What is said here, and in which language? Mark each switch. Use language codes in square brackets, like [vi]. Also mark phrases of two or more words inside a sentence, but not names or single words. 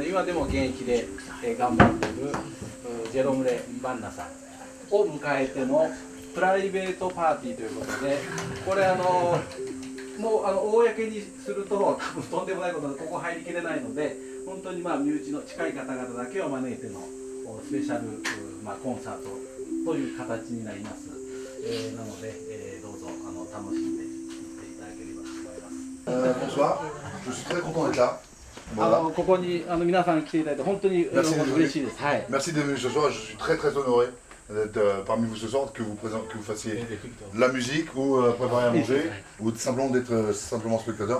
[ja] で今でも現役で、頑張っているジェロムレ・バンナさんを迎えてのプライベートパーティーということで、これもう公にすると多分とんでもないことでここ入りきれないので、本当に身内の近い方々だけを招いてのスペシャル、コンサートという形になります。なので、どうぞ楽しんでいっていただければと思います。 [fr] Bonsoir. Je suis très content d'être là. Voilà. [ja] ここに皆さん来ていただいて本当に嬉しいです。はい。 [fr] Merci d'être venu ce soir. Je suis très honoré d'être parmi vous ce soir, que vous fassiez la musique ou préparer à manger ou simplement d'être simplement spectateur.